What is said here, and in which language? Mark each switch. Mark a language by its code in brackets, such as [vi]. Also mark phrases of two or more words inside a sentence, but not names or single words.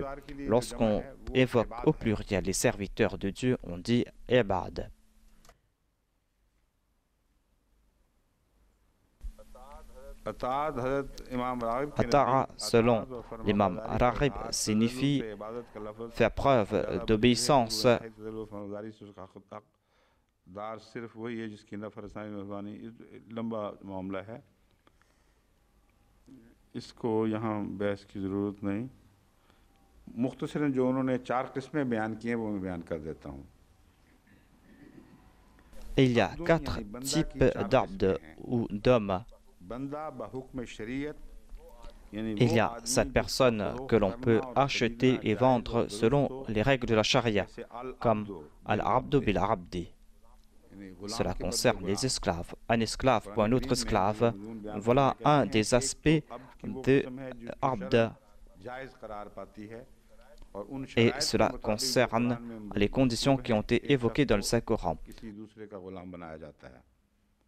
[fr] Lorsqu'on évoque au pluriel les serviteurs de Dieu, on dit ibad. Ata'a, selon l'imam Raghib, signifie faire preuve d'obéissance. [ur] اس کو یہاں بحث کی ضرورت نہیں مختصراً جو انہوں نے 4 قسمیں بیان کی ہیں وہ میں بیان کر دیتا ہوں [fr] Il y a 4 types d'abd ou d'hommes. Il y a cette personne que l'on peut acheter et vendre selon les règles de la charia, comme [ar] العبد بالعبد. [fr] Cela concerne les esclaves. Un esclave pour un autre esclave. Voilà un des aspects de abd. Et cela concerne les conditions qui ont été évoquées dans le Saint-Coran.